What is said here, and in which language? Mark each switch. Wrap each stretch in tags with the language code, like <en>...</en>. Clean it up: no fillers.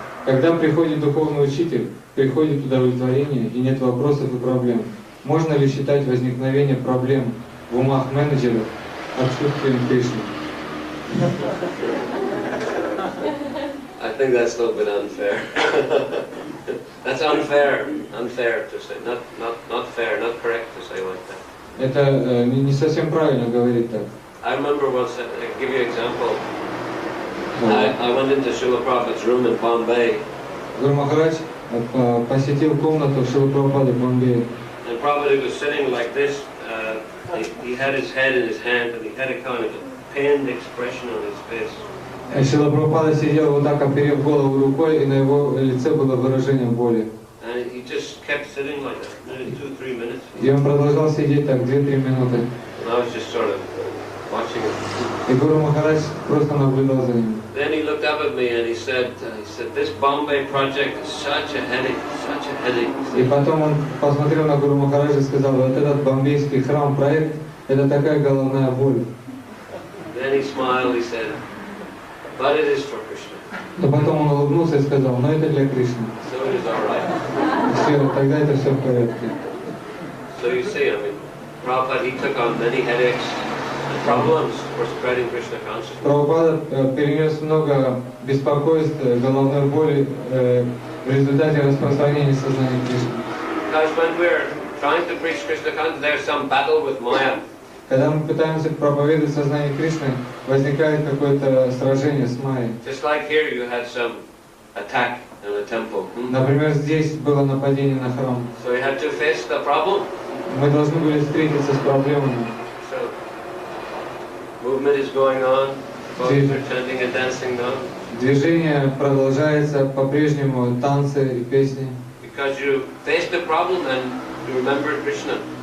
<ru>Когда приходит духовный учитель, приходит удовлетворение и нет вопросов и проблем, можно ли считать возникновение проблем в умах менеджеров отсутствием Кришны?</ru> <en>I think that's a little bit unfair. That's unfair to say, not fair, not correct to say like that.</en> <ru>Это не совсем правильно говорить так.</ru> <en>I remember once, I'll give you an example. I went into Srila Prabhupada's room in Bombay.</en> <ru>Гуру Махарадж посетил комнату Шрилы Прабхупады в Бомбее.</ru> <en>And Prabhupada was sitting like this. He had his head in his hand and he had a kind of a pained expression on his face.</en> <ru>Шрила Прабхупада сидел вот так, оперев голову рукой, и на его лице было выражение боли.</ru> <en>And he just kept sitting like that, maybe 2-3 minutes.</en> <ru>И он продолжал сидеть так 2-3 минуты.</ru> <en>And I was just sort of watching him.</en> <ru>И Гуру Махарадж просто наблюдал за ним.</ru> <en>Then he looked up at me and he said, "This Bombay project is such a headache, such a headache."</en> <ru>И потом он посмотрел на Гуру Махараджа и сказал: вот этот бомбейский храм-проект, это такая головная боль.</ru> <en>Then he smiled, he said, "But it is for Krishna."</en> <ru>Но потом он улыбнулся и сказал: но это для Кришны.</ru> <en>So it is all right.</en> <ru>Все, тогда это все в порядке.</ru> <en>So you see, I mean, Prabhupada, he took on many headaches and problems for spreading Krishna consciousness.</en> <ru>Прабхупада перенес много беспокойств, головной боли в результате распространения сознания Кришны.</ru> <en>Because when we're trying to preach Krishna consciousness, there's some battle with Maya.</en> <ru>Когда мы пытаемся проповедовать сознание Кришны, возникает какое-то сражение с Майей.</ru> <en>Just like here, you had some attack in the temple.</en> <ru>Например, здесь было нападение на храм.</ru> <en>So you had to face the problem.</en> <ru>Мы должны были встретиться с проблемами.</ru> <en>So movement is going on. Folks are chanting and dancing now.</en> <ru>Движение продолжается, по-прежнему танцы и песни.</ru> <en>Because you faced the problem and you remembered Krishna.</en>